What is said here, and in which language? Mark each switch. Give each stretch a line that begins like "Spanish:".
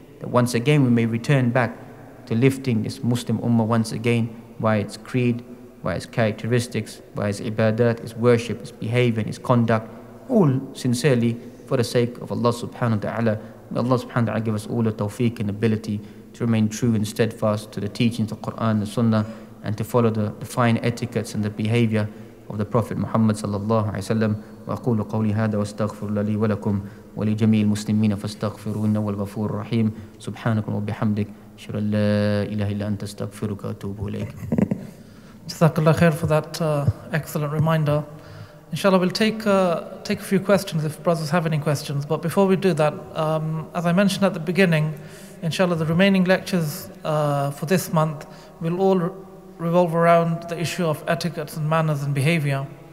English: That once again we may return back to lifting this Muslim ummah once again by its creed, by its characteristics, by its ibadat, its worship, its behavior, its conduct, all sincerely for the sake of Allah subhanahu wa ta'ala. May Allah subhanahu wa ta'ala give us all the tawfiq and ability to remain true and steadfast to the teachings of the Quran and the Sunnah, and to follow the fine etiquettes and the behavior of the Prophet Muhammad sallallahu alaihi wasallam.
Arabic: وأقول قولي هذا واستغفر الله لي ولكم ولجميع المسلمين فاستغفروه إنه هو الغفور الرحيم. سبحانك وبحمدك أشهد أن لا إله إلا أنت أستغفرك وأتوب إليك.
English: Jazakallah khair for that excellent reminder. Inshallah, we'll take a few questions if brothers have any questions. But before we do that, as I mentioned at the beginning, inshallah, the remaining lectures for this month will all revolve around the issue of etiquettes and manners and behavior.